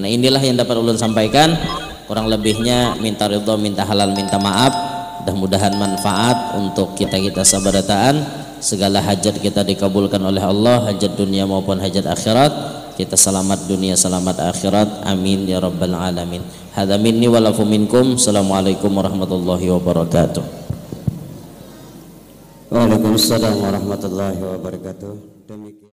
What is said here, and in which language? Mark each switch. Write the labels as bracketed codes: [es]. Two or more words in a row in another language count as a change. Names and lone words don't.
[bjn] Nah inilah yang dapat ulun sampaikan, kurang lebihnya minta ridho, minta halal, minta maaf. Mudah-mudahan manfaat untuk kita sabarataan. Segala hajat kita dikabulkan oleh Allah, hajat dunia maupun hajat akhirat. Kita selamat dunia, selamat akhirat. [ar] آمين يا رب العالمين. هذا مني ولكم منكم. السلام عليكم ورحمة الله وبركاته. وعليكم السلام ورحمة الله وبركاته.